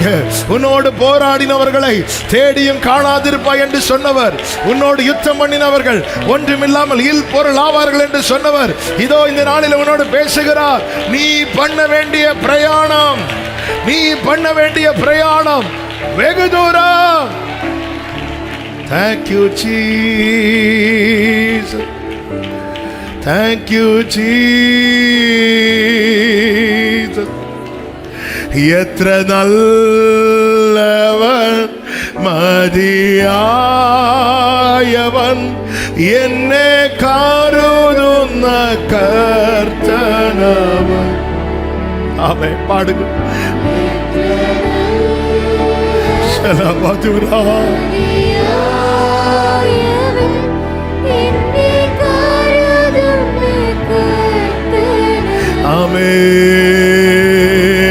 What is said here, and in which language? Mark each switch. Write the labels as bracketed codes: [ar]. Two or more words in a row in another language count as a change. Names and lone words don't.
[ta] உன்னோடு போராடினவர்களை தேடியும் காணாதிருப்பாய் என்று சொன்னவர், உன்னோடு யுத்தம் பண்ணினவர்கள் ஒன்றுமில்லாமல் இல் பொருள் ஆவார்கள் என்று சொன்னவர் இதோ இந்த நாளில் உன்னோடு பேசுகிறார். நீ பண்ண வேண்டிய பிரயாணம், நீ பண்ண வேண்டிய பிரயாணம் வெகு தூரம். [en] Thank you Jesus, thank you Jesus. [ml] எത്ര நல்லவன் മതിയായവൻ എന്നെ കരുതുന്ന കർത്തനവൻ. ആമേൻ. പാടുക. ശലമധുരാ ആമേൻ.